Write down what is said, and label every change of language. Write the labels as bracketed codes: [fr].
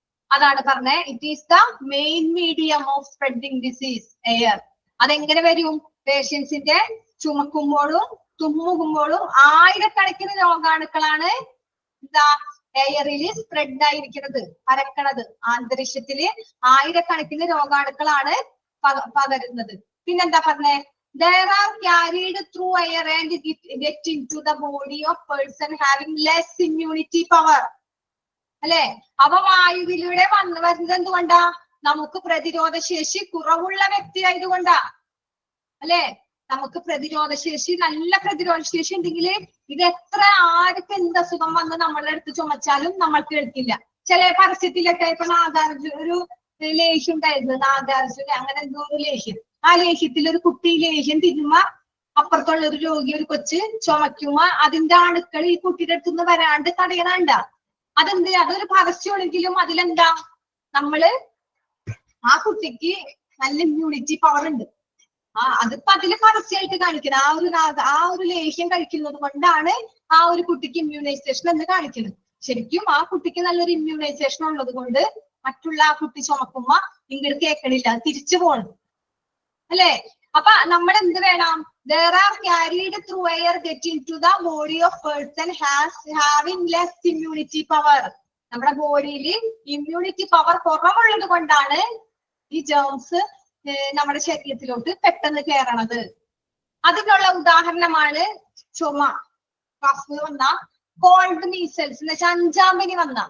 [ml] അതാണ് പറഞ്ഞത്, [en] it is the main medium of spreading disease, [ml] air. അതെങ്ങനെ വരും? പേഷ്യൻസിന്റെ ചുമക്കുമ്പോഴും തുമ്മുകുമ്പോഴും ആയിരക്കണക്കിന് രോഗാണുക്കളാണ് എന്താ എയറില് സ്പ്രെഡ് ആയിരിക്കുന്നത്, പരക്കണത്. അന്തരീക്ഷത്തില് ആയിരക്കണക്കിന് രോഗാണുക്കളാണ് പകരുന്നത്. പിന്നെന്താ പറഞ്ഞേ? [en] There are carried through air and get into the body of person having less immunity power. [ml] അല്ലെ? അവ വായുവിലൂടെ വരുന്നത് എന്തുകൊണ്ടാ? നമുക്ക് പ്രതിരോധ ശേഷി കുറവുള്ള വ്യക്തി ആയതുകൊണ്ടാ. അല്ലെ? നമുക്ക് നല്ല പ്രതിരോധ ശേഷി ഉണ്ടെങ്കിൽ ഇത് എത്ര ആർക്ക് എന്ത് അസുഖം വന്ന് നമ്മളുടെ അടുത്ത് ചുമച്ചാലും നമ്മൾ കേൾക്കില്ല. ചില പരസ്യത്തിലൊക്കെ ഇപ്പൊ ഒരു ലേഹ്യം ഉണ്ടായിരുന്നു, നാഗാർജുന അങ്ങനെ എന്തോ ഒരു ലേഹ്യം. ആ ലേഹ്യത്തിൽ ഒരു കുട്ടി ലേഹ്യം തിന്നുമ്പോ അപ്പുറത്തുള്ള ഒരു രോഗി, ഒരു കൊച്ച് ചുമക്കുമ്പോ അതിന്റെ അണുക്കൾ ഈ കുട്ടിയുടെ അടുത്തുനിന്ന് വരാണ്ട് തടയണണ്ട. അതൊരു പരസ്യമാണെങ്കിലും അതിലെന്താ? ആ കുട്ടിക്ക് നല്ല ഇമ്മ്യൂണിറ്റി പവർ ഉണ്ട്. അതിപ്പോ അതില് പരസ്യമായിട്ട് കാണിക്കുന്നത് ആ ഒരു ലേഹ്യം കഴിക്കുന്നത് കൊണ്ടാണ് ആ ഒരു കുട്ടിക്ക് ഇമ്മ്യൂണൈസേഷൻ എന്ന് കാണിക്കുന്നത്. ശരിക്കും ആ കുട്ടിക്ക് നല്ലൊരു ഇമ്മ്യൂണൈസേഷൻ ഉള്ളത് കൊണ്ട് മറ്റുള്ള ആ കുട്ടി ചുമക്കുമ്പോ ഇങ്ങോട്ട് കേൾക്കണില്ല, തിരിച്ചു പോകണം അല്ലെ? അപ്പൊ നമ്മൾ എന്ത് വേണം? [en] There are carried through air get into the body of person having less immunity power. [ml] നമ്മുടെ ബോഡിയിൽ ഇമ്മ്യൂണിറ്റി പവർ കുറവുള്ളത് കൊണ്ടാണ് ഈ ജേംസ് നമ്മുടെ ശരീരത്തിലോട്ട് പെട്ടെന്ന് കയറണത്. അതിനുള്ള ഉദാഹരണമാണ് ചുമ, കഫ് വന്ന, കോൾഡ് മീസൽസ് എന്ന് വെച്ചാൽ 5-ാം പനി വന്ന.